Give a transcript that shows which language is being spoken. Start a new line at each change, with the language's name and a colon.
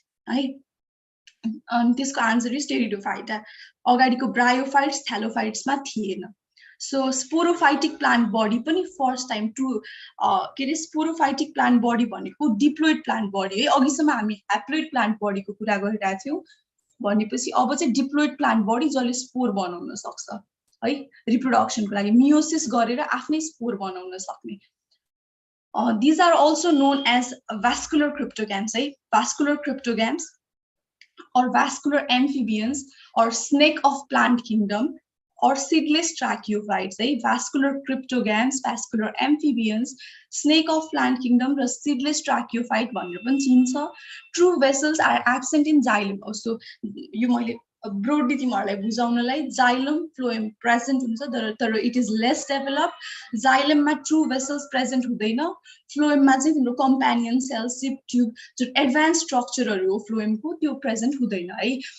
Nepali: है। अनि त्यसको
English: Answer is pteridophyta.
Nepali: अगाडिको ब्रायोफाइट्स थ्यालोफाइट्समा थिएन। सो स्पोरोफाइटिक प्लान्ट बडी पनि फर्स्ट टाइम के अरे स्पोरोफाइटिक प्लान्ट बडी भनेको डिप्लोइड प्लान्ट बडी है। अघिसम्म हामी ह्याप्लोइड प्लान्ट बडीको कुरा गरिरहेको थियौँ, भनेपछि अब चाहिँ डिप्लोइड प्लान्ट बडी जसले स्पोर बनाउन सक्छ है, रिप्रोडक्सनको लागि मियोसिस गरेर आफ्नै स्पोर बनाउन सक्ने।
English: These are also known as vascular cryptogams, है। Vascular cryptogams or vascular amphibians or snake of plant kingdom or seedless tracheophytes, है। Vascular cryptogams, vascular amphibians, snake of plant kingdom र seedless tracheophyte
Nepali: भनेर पनि चिन्छ।
English: True vessels are absent in xylem.
Nepali: So यो मैले broadly तिमीहरूलाई बुझाउनलाई xylem phloem present हुन्छ तर
English: It is less developed.
Nepali: जाइलममा true vessels present हुँदैन। फ्लोएममा चाहिँ तिम्रो कम्पेनियन सेल, सिप ट्युब, जुन एडभान्स स्ट्रक्चरहरू हो फ्लोएमको त्यो प्रेजेन्ट हुँदैन है।